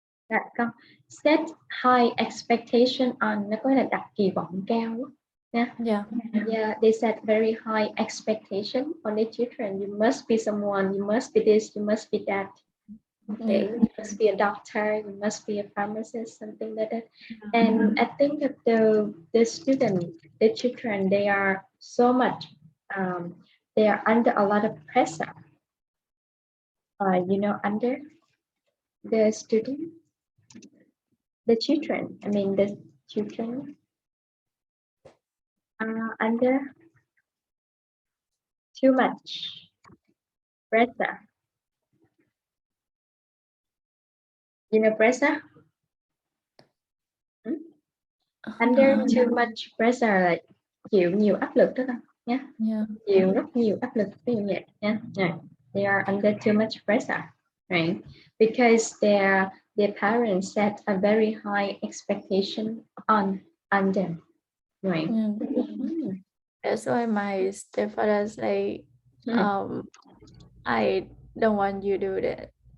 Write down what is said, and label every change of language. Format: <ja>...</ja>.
<vi>Dạ, con</vi> <en>set high expectation on,</en> <vi>nó có là đặt kỳ vọng cao á, nha.</vi> <en>Yeah. Yeah, they set very high expectation on the children. You must be someone, you must be this, you must be that. Okay, Yeah. you must be a doctor, you must be a pharmacist, something like that. And I think that the student, the children, they are so much, they are under a lot of pressure. Under the student, the children. I mean, the children are under too much pressure. Pressure? Hmm? Under too much pressure</en> <vi>là chịu nhiều áp lực đó con nhé.</vi> <en>Yeah.</en> <vi>Chịu rất nhiều áp lực, ví dụ vậy nha.</vi> <en>Yeah. They are under too much pressure, right? Because their parents set a very high expectation on under, right? Mm. Mm. That's why my stepfather say, I don't want you to do that.</en>